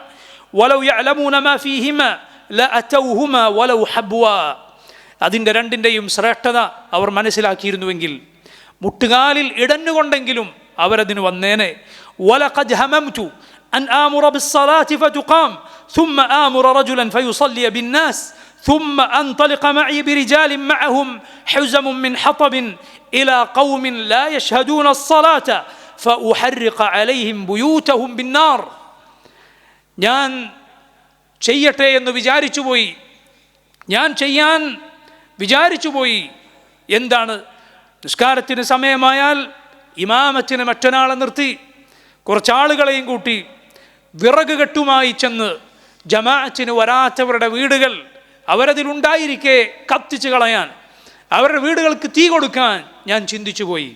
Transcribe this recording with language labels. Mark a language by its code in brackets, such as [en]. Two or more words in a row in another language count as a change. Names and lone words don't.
[ar] ولو يعلمون ما فيهما لأتوهما ولو حبوا. [ml] അതിൻ്റെ 2ൻ്റെയും ശ്രേഷ്ഠത അവർ മനസ്സിലാക്കിയിരുന്നുവെങ്കിൽ മുട്ടുകാലിൽ ഇടഞ്ഞുകൊണ്ടെങ്കിലും അവരതിന് വന്നേനെ. [ar] ولقد هممت أن آمر بالصلاة فتقام ثم آمر رجلا فيصلي بالناس ثم أنطلق معي برجال معهم حزم من حطب إلى قوم لا يشهدون الصلاة فأحرق عليهم بيوتهم بالنار. [ml] ഞാൻ ചെയ്യട്ടെ എന്ന് വിചാരിച്ചുപോയി, ഞാൻ ചെയ്യാൻ വിചാരിച്ചുപോയി. എന്താണ്? നിസ്കാരത്തിന് സമയമായാൽ ഇമാമത്തിന് മറ്റൊരാളെ നിർത്തി കുറച്ചാളുകളെയും കൂട്ടി വിറക് കെട്ടുമായി ചെന്ന് ജമാഅത്തിന് വരാത്തവരുടെ വീടുകൾ അവരതിലുണ്ടായിരിക്കെ കത്തിച്ച് കളയാൻ, അവരുടെ വീടുകൾക്ക് തീ കൊടുക്കാൻ ഞാൻ ചിന്തിച്ചു പോയി.